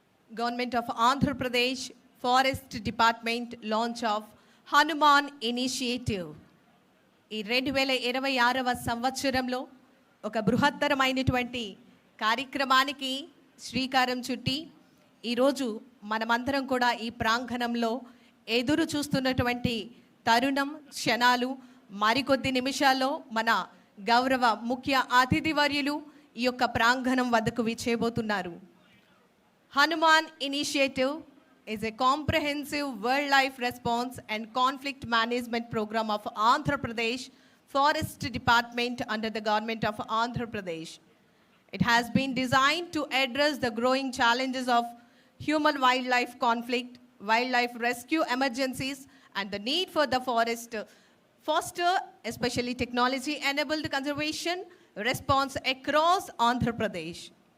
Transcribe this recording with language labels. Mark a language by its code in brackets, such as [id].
[en] Government of Andhra Pradesh Forest Department launch of Hanuman Initiative. [te] ఈ 2026వ సంవత్సరంలో ఒక బృహత్తరమైనటువంటి కార్యక్రమానికి శ్రీకారం చుట్టి ఈరోజు మనమందరం కూడా ఈ ప్రాంగణంలో ఎదురు చూస్తున్నటువంటి తరుణం క్షణాలు మరికొద్ది నిమిషాల్లో మన గౌరవ ముఖ్య అతిథి వర్యులు ఈ యొక్క ప్రాంగణం వద్దకు విచ్చేయబోతున్నారు. [en] Hanuman Initiative is a comprehensive wildlife response and conflict management program of Andhra Pradesh Forest Department under the government of Andhra Pradesh. It has been designed to address the growing challenges of human-wildlife conflict, wildlife rescue emergencies, and the need for the forest to foster especially technology-enabled conservation response across Andhra Pradesh.